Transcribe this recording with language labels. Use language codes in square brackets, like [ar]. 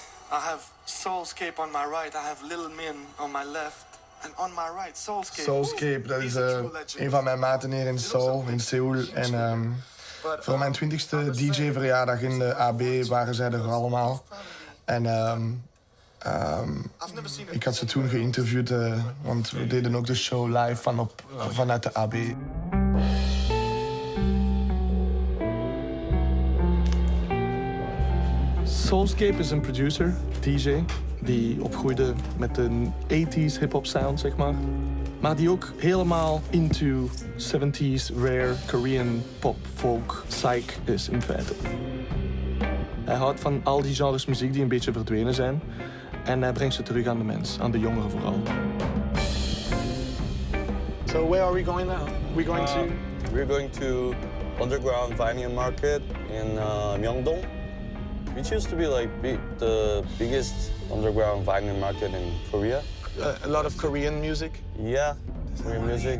[en] I have Soulscape on my right. I have Little Min on my left. And on my right, Soulscape. [nl] Soulscape, dat is een van mijn maten hier in Seoul, in Seoul. En voor mijn 20e DJ-verjaardag in de AB waren zij er allemaal. En ik had ze toen geïnterviewd, want we deden ook de show live vanuit de AB. Soulscape is een producer, DJ, die opgroeide met een 80s hip-hop sound, zeg maar. Maar die ook helemaal [en] into 70s rare Korean pop, folk, psych [nl] is in feite. Hij houdt van al die genres muziek die een beetje verdwenen zijn. En hij brengt ze terug aan de mens, aan de jongeren vooral. [en] So where are we going now? We're going to underground vinyl market in Myeongdong, which used to be like the biggest underground vinyl market in Korea. A lot of Korean music? Yeah, Korean music.